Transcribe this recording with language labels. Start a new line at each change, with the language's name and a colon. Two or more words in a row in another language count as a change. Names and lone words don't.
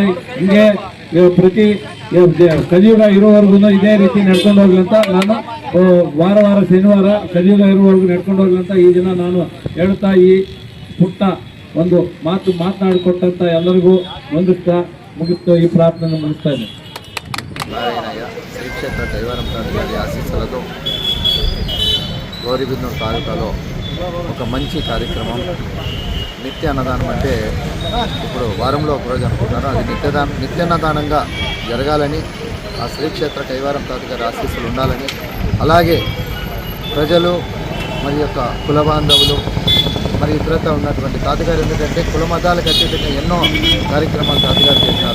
Kannada: ಹಿಂಗೆ ಪ್ರತಿ ಕಲಿಯುಗ ಇರುವವರೆಗೂ ಇದೇ ರೀತಿ ನಡ್ಕೊಂಡು ಹೋಗ್ಲಿ ಅಂತ ನಾನು ವಾರ ಶನಿವಾರ ಕಲಿಯುಗ ಇರುವವರೆಗೂ ನಡ್ಕೊಂಡು ಹೋಗ್ಲಿ ಅಂತ ಈ ದಿನ ನಾನು ಹೇಳುತ್ತಾ ಈ ಪುಟ್ಟ ಒಂದು ಮಾತನಾಡಿಕೊಟ್ಟಂತ ಎಲ್ಲರಿಗೂ ಮುಗಿಸ್ತಾ ಈ ಪ್ರಾರ್ಥನೆ ಮುಗಿಸ್ತಾ ಇದ್ದೇನೆ.
Telugu: నారాయణయ్య శ్రీ క్షేత్ర కైవారం గారి ఆశీస్సులతో గౌరిబిదనూరు తాలూకాలో ఒక మంచి కార్యక్రమం నిత్య అన్నదానం. అంటే ఇప్పుడు వారంలో ఒక రోజు అనుకుంటున్నారు, అది నిత్యాన్నదానంగా జరగాలని ఆ శ్రీ క్షేత్ర కైవారం గారి ఆశీస్సులు ఉండాలని, అలాగే ప్రజలు మరి యొక్క కుల బాంధవులు మరి ఇతరత్ర ఉన్నటువంటి తాతగారు, ఎందుకంటే కుల మతాలకు అత్యధికంగా ఎన్నో కార్యక్రమాలు తాతగారు చేసినారు.